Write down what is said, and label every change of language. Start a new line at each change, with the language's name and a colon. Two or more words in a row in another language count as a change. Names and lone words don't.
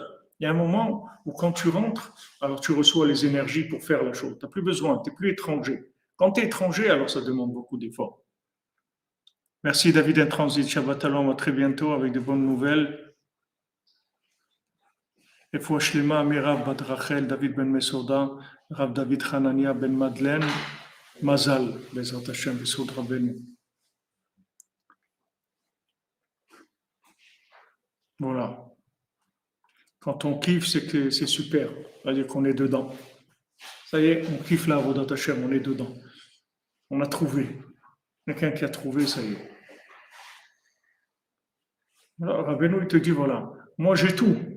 French: Il y a un moment où quand tu rentres, alors tu reçois les énergies pour faire la chose. Tu n'as plus besoin, tu n'es plus étranger. Quand tu es étranger, alors ça demande beaucoup d'efforts. Merci David Intransit,
Hebrew: שבת שלום,
French: à très bientôt avec de bonnes nouvelles. Et
Hebrew: פואה שלמה,
French: Mirav Bat Rachel, David Ben Mesoda, Rav David Hanania Ben Madeleine, Mazal,
Hebrew: בעזרת השם, בסוד רבנו.
French: Voilà. Quand on kiffe, c'est que c'est super. C'est-à-dire qu'on est dedans. Ça y est, on kiffe la
Hebrew: עבודת השם,
French: on est dedans. On a trouvé. Quelqu'un qui a trouvé, ça y est. Alors, Rabbeinu, il te dit, voilà, moi j'ai tout.